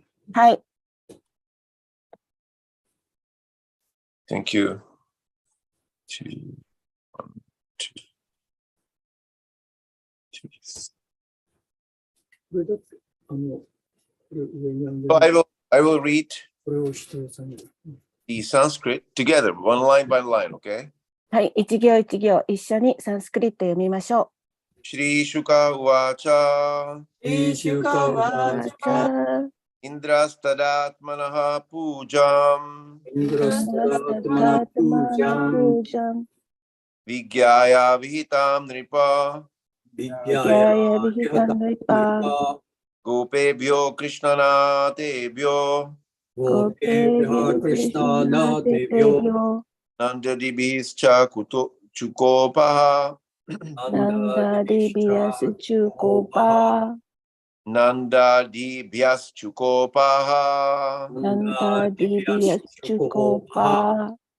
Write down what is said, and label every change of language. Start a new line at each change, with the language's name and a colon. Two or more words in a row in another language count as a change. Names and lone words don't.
Japanese: はい。
English: Thank you.
Japanese: これだって、これ上に読んで
English: I will read the Sanskrit together, one line by line, okay?
Japanese: はい、一行一行一緒にサンスクリット読みましょう。
Sanskrit: श्रीशुक उवाच इन्द्रस्तदात्मनः पूजां विज्ञाय विहितां नृप गोपेभ्यः कृष्णनाथेभ्यो नन्दादिभिश्च चुकोप ह नन्दादिभ्यश् चुकोप ह